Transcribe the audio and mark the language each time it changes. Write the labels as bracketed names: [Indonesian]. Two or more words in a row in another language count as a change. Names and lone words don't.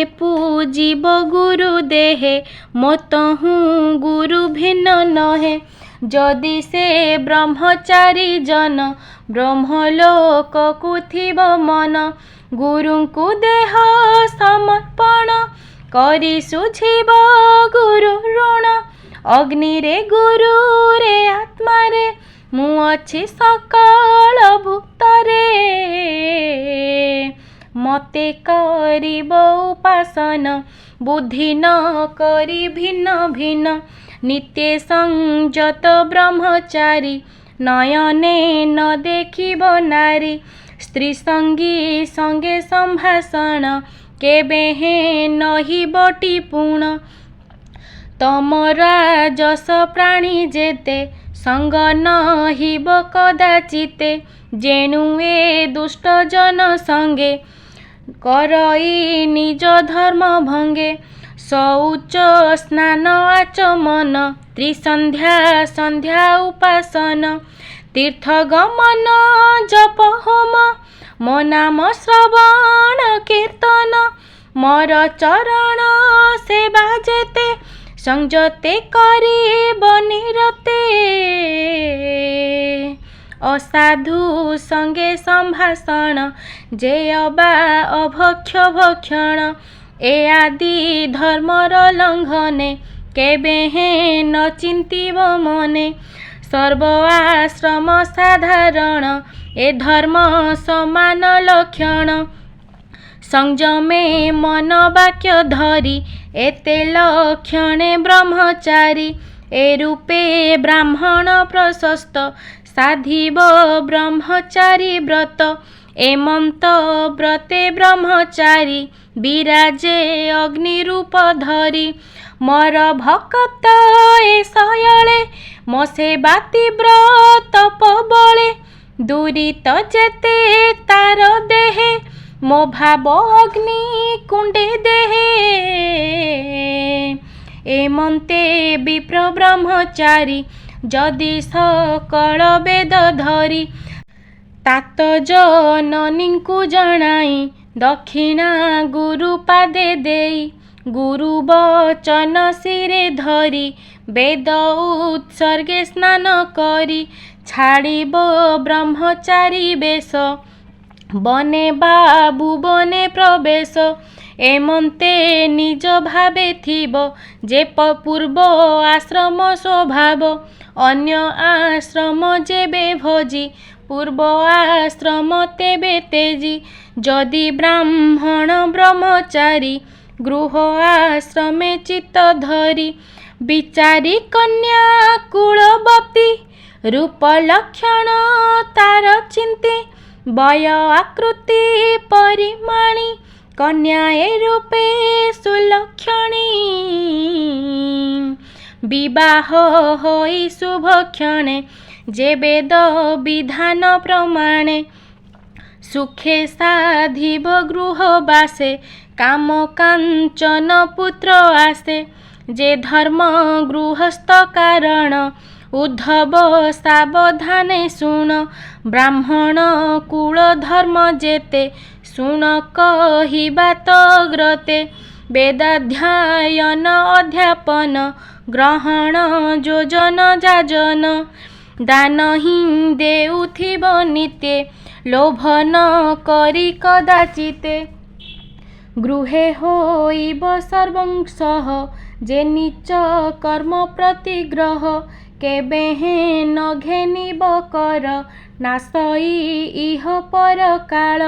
[Odia] ପୂଜିବ ଗୁରୁ ଦେହେ ମତହୁଁ ଗୁରୁ ଭିନ୍ନ ନହେ ଯଦି ସେ ବ୍ରହ୍ମଚାରୀ ଜନ ବ୍ରହ୍ମଲୋକକୁ ଥିବ ମନ ଗୁରୁକୁ ଦେହ ସମର୍ପଣ କରି ସୁଝିବ ଗୁରୁ ଋଣ ଅଗ୍ନିରେ ଗୁରୁରେ ଆତ୍ମାରେ ମୁଁ ଅଛି ସକଳ ଭୂତରେ ମତେ କରିବ ଉପାସନ ବୁଦ୍ଧି ନ କରି ଭିନ୍ନ ଭିନ୍ନ ନିତ୍ୟ ସଂଯତ ବ୍ରହ୍ମଚାରୀ ନୟନେ ନ ଦେଖିବ ନାରୀ ସ୍ତ୍ରୀ ସଙ୍ଗୀ ସଙ୍ଗେ ସମ୍ଭାଷଣ କେବେ ନାହିଁ ବଟି ପୁଣ ତମ ରାଜସ ପ୍ରାଣୀ ଯେତେ ସଙ୍ଗ ନହିବ କଦାଚିତେ ଯେଣୁ ଏ ଦୁଷ୍ଟ ଜନ ସଙ୍ଗେ କରଇ ନିଜ ଧର୍ମ ଭଙ୍ଗେ ଶୌଚ ସ୍ନାନ ଆଚମନ ତ୍ରିସନ୍ଧ୍ୟା ସନ୍ଧ୍ୟା ଉପାସନ ତୀର୍ଥ ଗମନ ଜପ ହୋମ ମୋ ନାମ ଶ୍ରବଣ କୀର୍ତ୍ତନ ମୋର ଚରଣ ସେବା ଯେତେ ସଂଯତେ କରିବ ନିରତେ ଅସାଧୁ ସଙ୍ଗେ ସମ୍ଭାଷଣ ଯେ ଅବା ଅଭକ୍ଷ ଭକ୍ଷଣ ଏ ଆଦି ଧର୍ମର ଲଙ୍ଘନେ କେବେ ନ ଚିନ୍ତିବ ମନେ ସର୍ବ ଆଶ୍ରମ ସାଧାରଣ ଏ ଧର୍ମ ସମାନ ଲକ୍ଷଣ ସଂଯମେ ମନ ବାକ୍ୟ ଧରି ଏତେ ଲକ୍ଷଣେ ବ୍ରହ୍ମଚାରୀ ଏ ରୂପେ ବ୍ରାହ୍ମଣ ପ୍ରଶସ୍ତ ସାଧିବ ବ୍ରହ୍ମଚାରୀ ବ୍ରତ ଏମନ୍ତ ବ୍ରତେ ବ୍ରହ୍ମଚାରୀ ବିରାଜେ ଅଗ୍ନି ରୂପ ଧରି ମୋର ଭକ୍ତ ଏ ଶୟଳେ ମୋ ସେବା ତୀବ୍ର ତପ ବଳେ ଦୁରିତ ଯେତେ ତାର ଦେହେ ମୋ ଭାବ ଅଗ୍ନି କୁଣ୍ଡେ ଦେହେ ଏମନ୍ତେ ବିପ୍ର ବ୍ରହ୍ମଚାରୀ ଯଦି ସକଳ ବେଦ ଧରି ତାତ ଜନନୀଙ୍କୁ ଜଣାଇ ଦକ୍ଷିଣା ଗୁରୁ ପାଦେ ଦେଇ ଗୁରୁ ବଚନ ସିରେ ଧରି ବେଦ ଉତ୍ସର୍ଗେ ସ୍ନାନ କରି ଛାଡ଼ିବ ବ୍ରହ୍ମଚାରୀ ବେଶ ବନେ ବାବୁ ବନେ ପ୍ରବେଶ ଏମନ୍ତେ ନିଜ ଭାବେ ଥିବ ଯେ ପୂର୍ବ ଆଶ୍ରମ ସ୍ୱଭାବ ଅନ୍ୟ ଆଶ୍ରମ ଯେବେ ଭଜି ପୂର୍ବ ଆଶ୍ରମ ତେବେ ତେଜି ଯଦି ବ୍ରାହ୍ମଣ ବ୍ରହ୍ମଚାରୀ ଗୃହ ଆଶ୍ରମେ ଚିତ୍ତ ଧରି ବିଚାରି କନ୍ୟା କୁଳବତୀ ରୂପ ଲକ୍ଷଣ ତାର ଚିନ୍ତି ବୟ ଆକୃତି ପରିମାଣି କନ୍ୟା ଏ ରୂପେ ସୁଲକ୍ଷଣୀ ବିବାହ ହୋଇ ଶୁଭ କ୍ଷଣେ ଯେ ବେଦ ବିଧାନ ପ୍ରମାଣେ ସୁଖେ ସାଧିବ ଗୃହ ବାସେ କାମ କାଞ୍ଚନ ପୁତ୍ର ଆଶେ ଯେ ଧର୍ମ ଗୃହସ୍ଥ କାରଣ ଉଦ୍ଧବ ସାବଧାନେ ଶୁଣ ବ୍ରାହ୍ମଣ କୁଳ ଧର୍ମ ଯେତେ ଶୁଣ କହିବା ତଗ୍ରତେ ବେଦାଧ୍ୟୟନ ଅଧ୍ୟାପନ ଗ୍ରହଣ ଯୋଜନ ଯାଜନ ଦାନ ହିଁ ଦେଉଥିବ ନିତ୍ୟେ, ଲୋଭ ନ କରି କଦାଚିତେ। ଗୃହେ ହୋଇବ ସର୍ବଂସଃ, ଯେ ନିଚ କର୍ମ ପ୍ରତିଗ୍ରହ। କେବେ ହେଁ ନ ଘେନିବ କର, ନାଶଇ ଇହ ପର କାଳ।